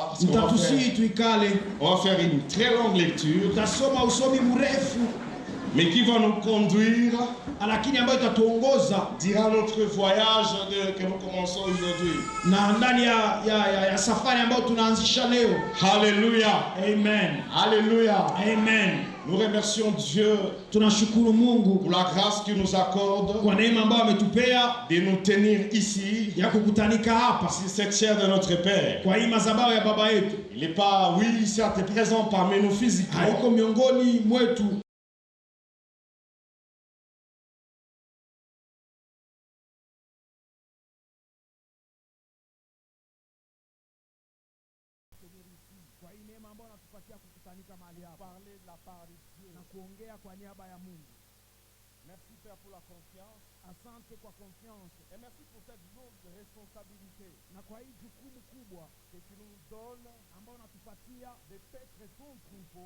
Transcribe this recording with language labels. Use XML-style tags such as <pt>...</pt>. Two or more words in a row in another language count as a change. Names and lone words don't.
<fr>Parce qu'on va</fr> <sw>Mtatusihi tuikale.</sw> <fr>faire une très longue lecture,</fr> <sw>Tutasoma usomi mrefu</sw> <fr>mais qui va nous conduire</fr> <sw>lakini ambayo itatuongoza</sw> <fr>durant notre voyage que nous commençons aujourd'hui.</fr> <sw>na ndani ya safari ambayo tunaanzisha leo.</sw> <fr>Alléluia. Amen. Alléluia. Amen. Nous remercions Dieu</fr> <sw>Tunashukuru Mungu</sw> <fr>pour la grâce qu'il nous accorde</fr> <sw>kwa neema ambayo ametupea</sw> <fr>de nous tenir ici,</fr> <sw>ya kukutanika hapa</sw> <fr>sur cette chair de notre Père.</fr> <sw>kwa hii madhabahu ya baba yetu.</sw> <fr>Il n'est pas, oui, certes présent parmi nous physiquement,</fr> <sw>Haiko miongoni mwetu, kwa hii neema ambayo anatupatia kukutanika mahali hapa,</sw> <fr>parler de la part de Dieu.</fr> <sw>na kuongea kwa niaba ya Mungu.</sw> <fr>Merci Père pour la confiance</fr> <sw>Asante kwa confiance</sw> <fr>et merci pour cette lourde responsabilité</fr> <sw>na kwa hii jukumu kubwa</sw> <fr>que tu nous donnes</fr> <sw>ambayo unatupatia</sw> <fr>de paître ton troupeau</fr>